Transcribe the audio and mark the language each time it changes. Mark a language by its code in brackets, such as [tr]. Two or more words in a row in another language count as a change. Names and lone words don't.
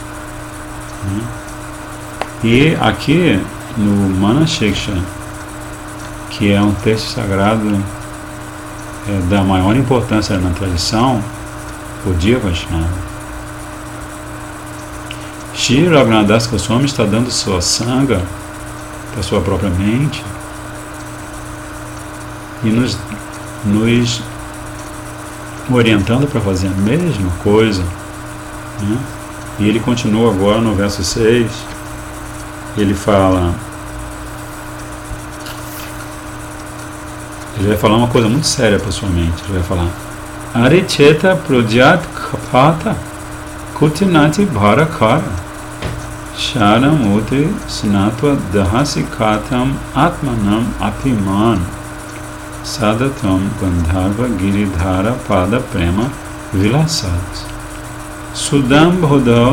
[pt] E aqui no Manaseksha, que é um texto sagrado da maior importância na tradição, o Dia Vaishnava, Shri Raghunath Das Goswami está dando sua sanga para sua própria mente e nos orientando para fazer a mesma coisa. E ele continua agora no verso 6, ele fala, ele vai falar uma coisa muito séria para sua mente. Ele vai falar: [sa] Aricheta Projat Kapata Kutinati Bharakara Sharam Uti Snatva Dahasi Katam Atmanam Apiman Sadatam Gandharva Giridhara Pada Prema Vilasat Sudam Bhodao